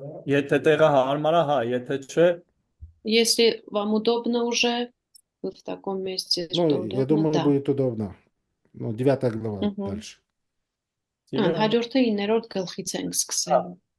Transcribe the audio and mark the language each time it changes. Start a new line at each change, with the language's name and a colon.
Armenian: Եթե տեղը հարմար է, հա, եթե չէ,
Russian: Если вам удобно уже, вы в таком месте, что Ну, я удобно, думаю, да. будет удобно. Ну, 9 глава дальше.
Armenian: Հաջորդը 9-րդ գլխից ենք սկսել։